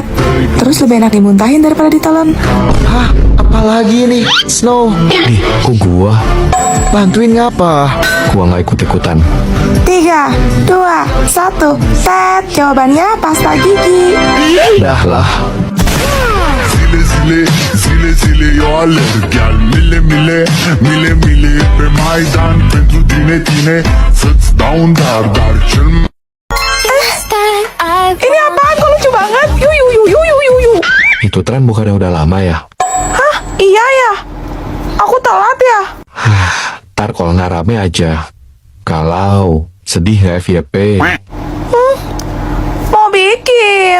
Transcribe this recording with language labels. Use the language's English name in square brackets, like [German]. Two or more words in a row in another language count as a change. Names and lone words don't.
[Indonesian] Terus lebih enak dimuntahin daripada ditelan. Hah? Apalagi nih, Snow? Kok gua? Bantuin ngapa? Gua nggak ikut-ikutan. 3, 2, 1, tet. Jawabannya pasta gigi. Dah lah. [Romanian] Zile zile, zile zile eu alerg Iar mile mile, mile mile pe Maidan Pentru tine, tine, să-ți dau un dar Dar cel mai [Indonesian] Ini apaan? Kok lucu banget? Yu. Itu tren bukannya udah lama ya? Hah? Iya ya? Aku telat ya? Ntar kalau nggak rame aja. Kalau sedih nggak FYP? Mau bikin.